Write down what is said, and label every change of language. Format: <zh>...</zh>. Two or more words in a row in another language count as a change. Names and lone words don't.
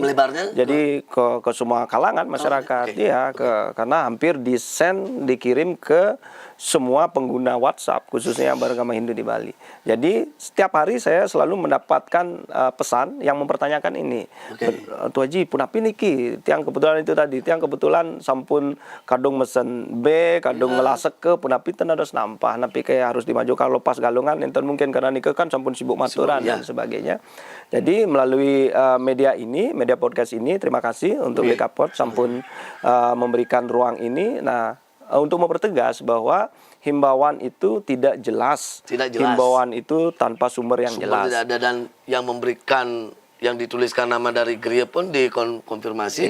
<id>Melebarnya? Jadi ke semua kalangan masyarakat. oke. Iya, karena hampir dikirim ke semua pengguna WhatsApp, khususnya yang beragama Hindu di Bali. Jadi setiap hari saya selalu mendapatkan pesan yang mempertanyakan ini. Tuh Haji,</id> <ban>punapi niki, tiang kebetulan itu tadi, tiang kebetulan sampun kadung mesen B, kadung ngelasek ke, punapi ten ada nampah, napi kayak harus dimajukan lepas galungan, enten mungkin karena nikah kan sampun sibuk maturan dan sebagainya.</ban> <id>Jadi melalui media ini, media podcast ini, terima kasih untuk Dekapod sampun memberikan ruang ini. Nah, untuk mempertegas bahwa himbauan itu tidak jelas. Tidak jelas. Himbauan itu tanpa sumber yang Sumber jelas. tidak ada, dan yang memberikan, yang dituliskan nama dari gereja pun dikonfirmasi.</id>